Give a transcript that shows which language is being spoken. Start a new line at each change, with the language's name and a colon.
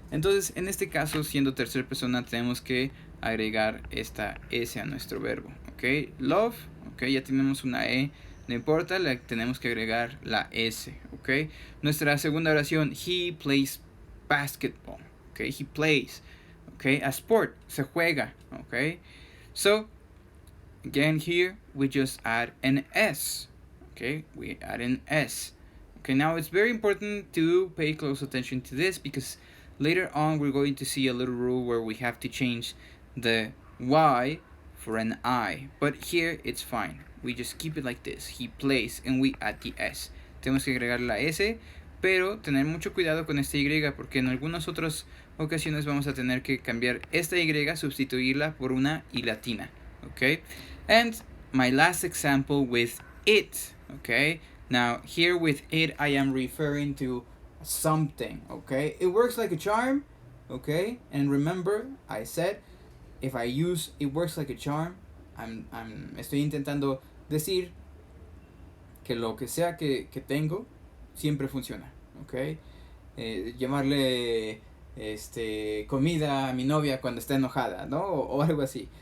Spanish: Entonces en este caso, siendo tercera persona, tenemos que agregar esta S a nuestro verbo, ¿ok? Love, ¿ok? Ya tenemos una E, no importa, le tenemos que agregar la S, ¿ok? Nuestra segunda oración,
English: he plays basketball,
Spanish: ¿ok?
English: He plays, ¿ok? A sport,
Spanish: se juega,
English: ¿ok? So, again here, we just add an S, okay? We add an S. Okay, now it's very important to pay close attention to this because later on we're going to see a little rule where we have to change the Y for an I. But here it's fine. We just keep it like this. He plays and we add the S.
Spanish: Tenemos que agregar la S pero tener mucho cuidado con esta Y, porque en algunas otras ocasiones vamos a tener que cambiar esta Y, sustituirla por una I latina, okay?
English: And my last example with it, okay? Now here with it I am referring to something, okay? It works like a charm, okay? And remember, I said if I use it works like a charm,
Spanish: estoy intentando decir que lo que sea que tengo siempre funciona, ¿ok? Llamarle comida a mi novia cuando está enojada, ¿no? O algo así.